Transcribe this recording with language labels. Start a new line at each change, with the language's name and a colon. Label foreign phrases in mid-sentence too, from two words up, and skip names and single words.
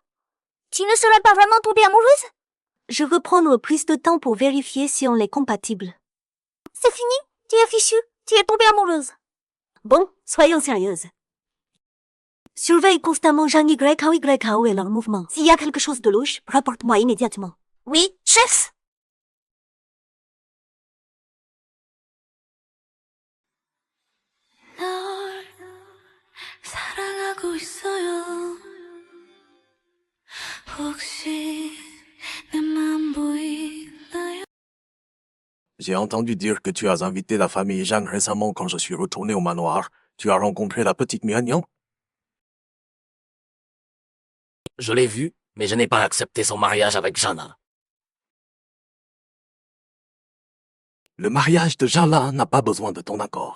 French: Tu ne serais pas vraiment tombée amoureuse? Je veux prendre plus de temps pour vérifier si on est compatible. C'est fini? Tu es fichue? Tu es tombée amoureuse? Bon, soyons sérieuses. Surveille constamment Zhang YKO et leurs mouvements. S'il y a quelque chose de louche, rapporte-moi immédiatement. Oui, chef!
Korean: 널 사랑하고 있어요. 혹시 내 맘 보이나요?
French: J'ai entendu dire que tu as invité la famille Zhang récemment quand je suis retourné au manoir. Tu as rencontré la petite Miagnon? Je l'ai vu, mais je n'ai pas accepté son mariage avec Jana. Le mariage de Jana n'a pas besoin de ton accord.